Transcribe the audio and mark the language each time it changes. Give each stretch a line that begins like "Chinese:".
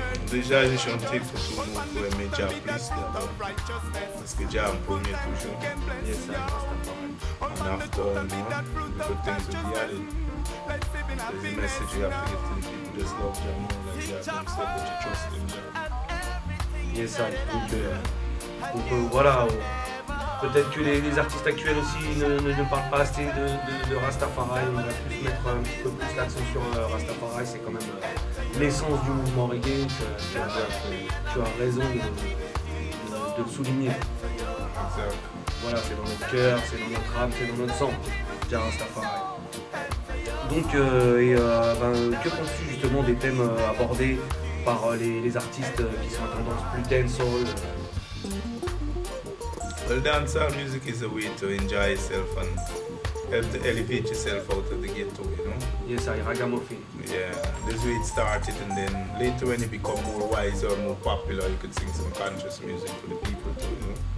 French: Déjà, j'ai chanté pour tout le monde pour aimer Jah plus d'abord. Parce que Jah en premier toujours. Yes, ça.
English: And after, good things will be added. There's a message you have to give to the people. Just love Jah more like Jah themselves, but you trust him.
French: Yes, ça. Donc, Donc voilà, peut-être que les artistes actuels aussi ne parlent pas assez de Rastafari. On va plus mettre un petit peu plus l'accent sur Rastafari, c'est quand même l'essence du mouvement reggae. Tu as raison de le souligner. Voilà, c'est dans notre cœur, c'est dans notre âme, c'est dans notre sang, Jah Rastafari. Donc, que penses-tu justement des thèmes abordés par les artistes qui sont à tendance plus dancehall?
English: Well, dancehall music is a way to enjoy yourself and help to elevate yourself out of the ghetto, you know? Yes, ragamuffin. Yeah, this way it started, and then later when it become more wise or more popular, you could sing some conscious music for the people too, you know?